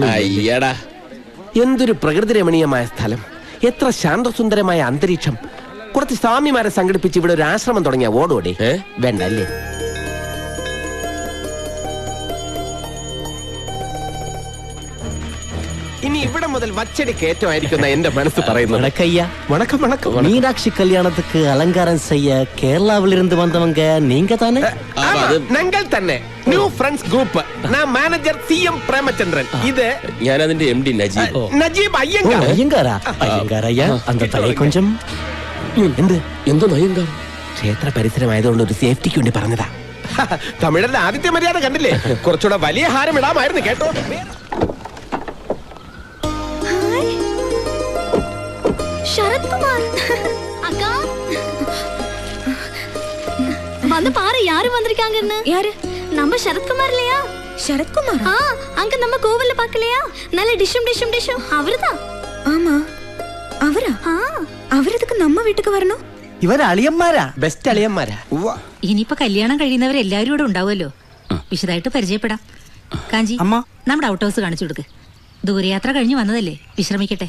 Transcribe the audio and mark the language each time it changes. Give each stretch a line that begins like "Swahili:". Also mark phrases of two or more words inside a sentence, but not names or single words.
Malayalam: അയ്യടാ, എന്തൊരു പ്രകൃതി രമണീയമായ സ്ഥലം, എത്ര ശാന്തസുന്ദരമായ അന്തരീക്ഷം. കുറച്ച് സ്വാമിമാരെ സംഘടിപ്പിച്ച് ഇവിടെ ഒരു ആശ്രമം തുടങ്ങിയ ഓടോടെ വേണ്ട അല്ലേ? ഇനി ഇവിടെ മുതൽ വച്ചടി കയറ്റമായിരിക്കുന്ന എന്റെ മനസ്സ് പറയുന്നത്.
Tamil: வணக்கம். மீனாட்சி கல்யாணத்துக்கு அலங்காரம் செய்ய கேரளாவிலிருந்து வந்தவங்க நீங்க தானே?
Malayalam: ഞങ്ങൾ തന്നെ ന്യൂ ഫ്രണ്ട്സ് ഗ്രൂപ്പ്. ഞാൻ മാനേജർ CM പ്രേമചന്ദ്രൻ. ഇത് ഞാൻ അതിന്റെ MD നജീബ് അയ്യങ്കാർ.
Tamil: ஐயா அந்த தலை கொஞ்சம்
Malayalam: എന്തോ അയ്യങ്കാർ? ക്ഷേത്ര പരിസരമായതുകൊണ്ട് ഒരു സേഫ്റ്റിക്ക് വേണ്ടി പറഞ്ഞതാ. തമിഴരുടെ ആദിത്യ മര്യാദ കണ്ടില്ലേ? കുറച്ചുകൂടെ വലിയ ഹാരം ഇടാമായിരുന്നു കേട്ടോ.
Tamil: ശരത്കുമാർ அக்கா வந்து பாரு யாரு வந்திருக்காங்கன்னு. யாரு? நம்ம சரத்குமார் இல்லையா? ശരത്കുമാർ? அங்க நம்ம கோவில்ல பார்க்கலையா? நல்ல டிஷம் அவர்தான்.
Malayalam: ആമാ, അവരാ? അവരതൊക്കെ നമ്മ വീട്ടിക്ക് വരണോ? ഇവർ അളിയന്മാരാ, ബെസ്റ്റ് അളിയന്മാരാ. ഇനിയിപ്പോ കല്യാണം കഴിയുന്നവരെല്ലാവരും ഇവിടെ ഉണ്ടാവുമല്ലോ. വിശദമായിട്ട് പരിചയപ്പെടാം. കാഞ്ചി, അമ്മ നമ്മുടെ ഔട്ട് ഹൗസ് കാണിച്ചു കൊടുക്ക്. ദൂരയാത്ര കഴിഞ്ഞ് വന്നതല്ലേ, വിശ്രമിക്കട്ടെ.